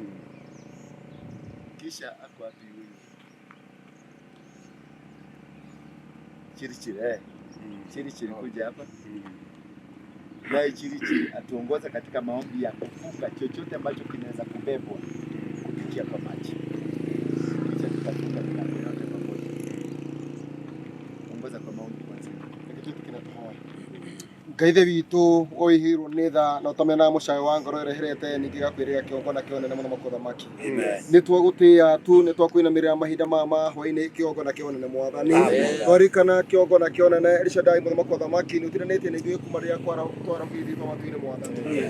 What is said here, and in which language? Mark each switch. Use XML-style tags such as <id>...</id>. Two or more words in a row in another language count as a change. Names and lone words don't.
<sw>Kisha hapo wapi huyu? Chirichiri kuja hapa. Naye Chirichiri atuongoza katika maombi ya kufunga chochote ambacho kinaweza kubebwa kupitia kwa maji. Kisha tutafunga milango yote pamoja. Ongoza kwa maombi kwanza. Kitu kinatoa.</sw> <ki>Ngai witu oihirwo nĩ tha na ũtamena mũcayo wa ngoro ĩreherete ningĩ gakwĩrĩga kĩongo na kĩonene mũno makũthamaki. Nĩ twagũtĩa tu nĩ twakwĩnamĩrĩra mahinda mama hwaĩ-inĩ kĩongo na kĩonene Mwathani. Twarikana kĩongo na kĩonene Elishadai mũno makũthamaki nĩ ũtiranĩtie na ithuĩ kuma rĩrĩa twara mũgithi twa matu-inĩ Mwathani.</ki>